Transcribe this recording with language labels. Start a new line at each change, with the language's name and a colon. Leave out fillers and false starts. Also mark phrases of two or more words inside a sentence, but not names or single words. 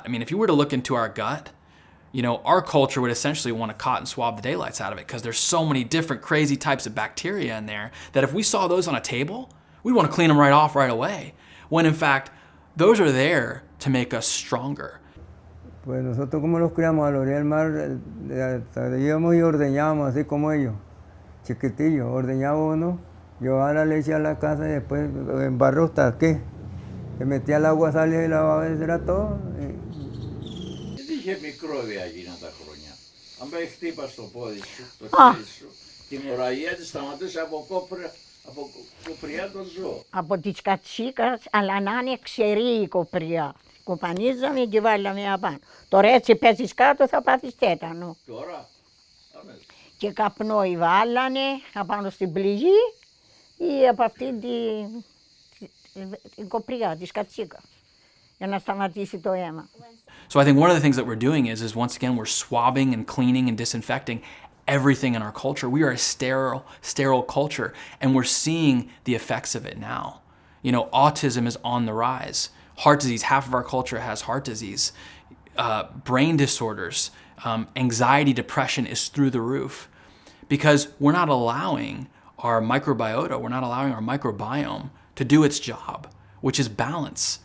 English: I mean, if you were to look into our gut, our culture would essentially want to cotton swab the daylights out of it because there's so many different crazy types of bacteria in there that if we saw those on a table, we'd want to clean them right off right away. When in fact, those are there to make us stronger.
Spanish: Pues nosotros como los criamos a la orilla del mar, íbamos y ordeñábamos así como ellos, chiquitillos, ordeñaba uno, llevaba la leche a la casa y después en barro hasta aquí, se metía el agua, salía y lavaba, eso era todo.
Greek: Είχε μικρόβια εκείνα τα χρόνια. Αν πάει χτύπα στο πόδι σου, το χέρι σου, την ουραγία της σταματούσε από κοπριά το ζώο. Από τις κατσίκας, αλλά να είναι ξερή η κοπριά. Κοπανίζαμε και βάλαμε απάνω. Τώρα έτσι πέσεις κάτω θα πάθεις τέτανο. Τώρα, και καπνό βάλανε απάνω στην πληγή ή από αυτή την κοπριά της κατσίκας για να σταματήσει το αίμα.
English: So I think one of the things that we're doing is once again, we're swabbing and cleaning and disinfecting everything in our culture. We are a sterile culture, and we're seeing the effects of it now. Autism is on the rise. Heart disease, half of our culture has heart disease. Brain disorders, anxiety, depression is through the roof because we're not allowing our microbiota, we're not allowing our microbiome to do its job, which is balance.